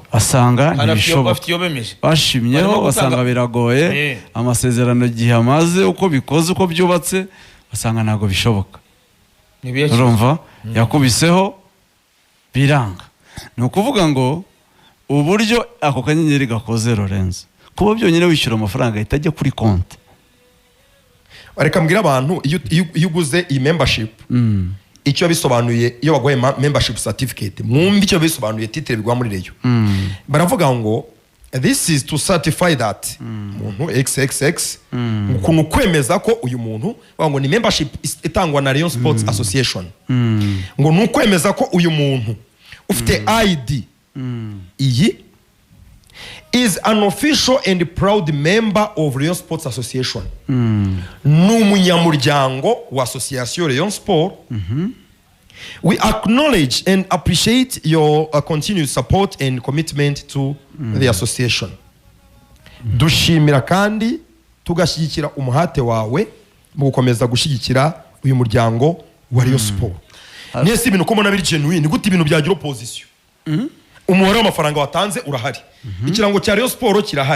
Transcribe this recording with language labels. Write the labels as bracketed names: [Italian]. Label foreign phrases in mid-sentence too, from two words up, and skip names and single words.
[Kinyarwanda] asanga ntibishoboka bashimyeho basanga biragoye amasezerano gihe amaze uko bikoze uko byubatse basanga ntago bishoboka urumva yakubiseho biranga ni ukuvuga ngo uburyo ako kanyenyeri gakoze Lorenzo kuba byonyine wishyura amafaranga ahita ajya kuri konti reka mbwira abantu iyo uguze iyi membership icyo bisobanuye iyo baguhaye [English] membership certificate [Kinyarwanda] mwumva icyo bisobanuye titre bigwa muri reyo baravuga ngo [English] this is to certify that [Kinyarwanda] umuntu XXX ukuntu kwemeza ko uyu muntu ngo ni membership itangwa na Rayon Sports Association ngo ni ukwemeza ko uyu muntu ufite ID iyi [English] is an official and proud member [Kinyarwanda] of Rayon Sports Association ni umunyamuryango wa Association Rayon Sport. [English] We acknowledge and appreciate your continued support and commitment to the association. [Kinyarwanda] Dushimira kandi tugashyigikira umuhate wawe mu gukomeza gushyigikira uyu muryango wa Rayon Sport. Nese ibintu ko mona biri genuine gute ibintu byagira opposition. Umubare w'amafaranga watanze urahari. Ikirango cya Rayon Sport kirahari.